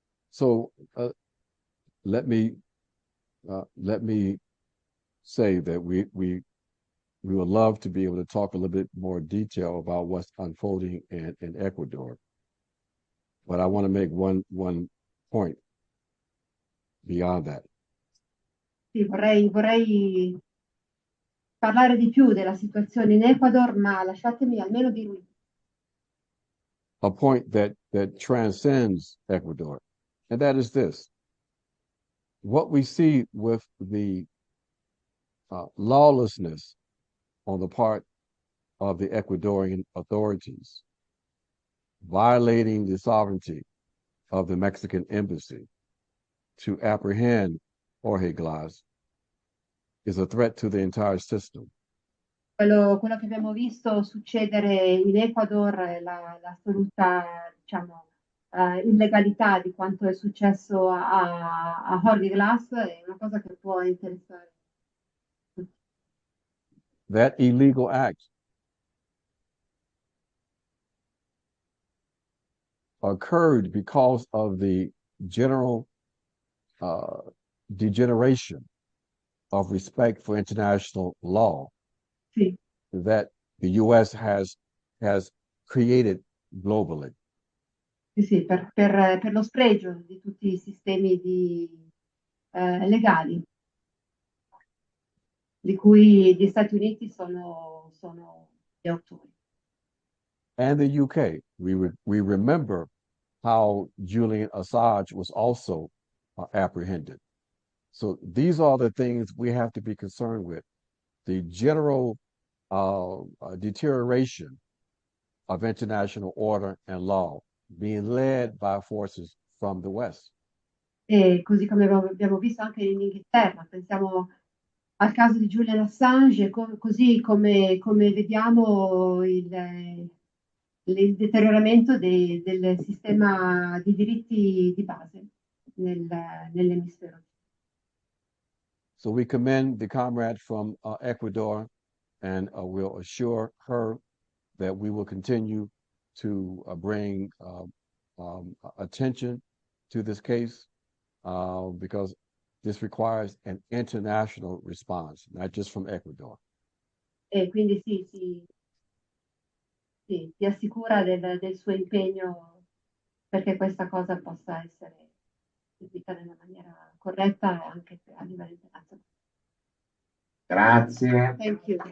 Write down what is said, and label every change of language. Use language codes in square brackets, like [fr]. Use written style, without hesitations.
[en] So let me say that we would love to be able to talk a little bit more detail about what's unfolding in Ecuador. But I want to make one point beyond that. [it] Sì, vorrei parlare di più della situazione in Ecuador, ma lasciatemi almeno dire [en] A point that transcends Ecuador, and that is this. What we see with the lawlessness on the part of the Ecuadorian authorities, violating the sovereignty of the Mexican embassy to apprehend Jorge Glass, is a threat to the entire system. [it] quello che abbiamo visto succedere in Ecuador, l'assoluta, diciamo, illegalità di quanto è successo a Jorge Glass è una cosa che può interessare. [en] That illegal act occurred because of the general degeneration of respect for international law [it] Sì. [en] that the U.S. has created globally. [it] Sì, per lo spregio di tutti i sistemi legali di cui gli Stati Uniti sono gli autori. [en] And the UK. We remember how Julian Assange was also apprehended. So these are the things we have to be concerned with. The general deterioration of international order and law being led by forces from the West. [it] E così come abbiamo visto anche in Inghilterra, pensiamo al caso di Julian Assange, così come vediamo il deterioramento del sistema di diritti di base nell'emisfero. [en] So we commend the comrade from Ecuador, and we'll assure her that we will continue to bring attention to this case because this requires an international response, not just from Ecuador. [it] E quindi ti assicura del suo impegno perché questa cosa possa essere eseguita nella maniera corretta anche a livello internazionale. Grazie. [en] Thank you.